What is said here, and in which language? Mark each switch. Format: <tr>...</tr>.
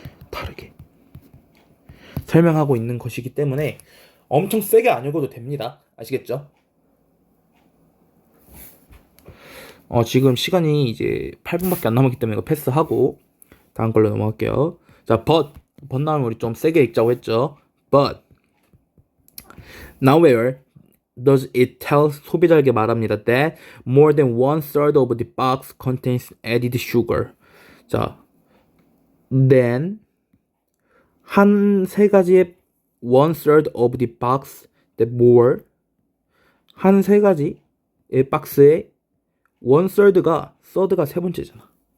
<ko>다르게 설명하고 있는 것이기 때문에 엄청 세게 안 읽어도 됩니다. 아시겠죠? 지금 시간이 이제 8분밖에 안 남았기 때문에 이거 패스하고 다음 걸로 넘어갈게요. 자, but 나오면 우리 좀 세게 읽자고 했죠.</ko> <en>But nowhere does it tell</en> <ko>소비자에게 말합니다.</ko> <en>That more than 1/3 of the box contains added sugar.</en> <ko>자, then 한 세 가지의</ko> <en>1/3 of the box that more</en> <ko>한 세 가지의 박스에 1/3가 third가 세 번째잖아.</ko>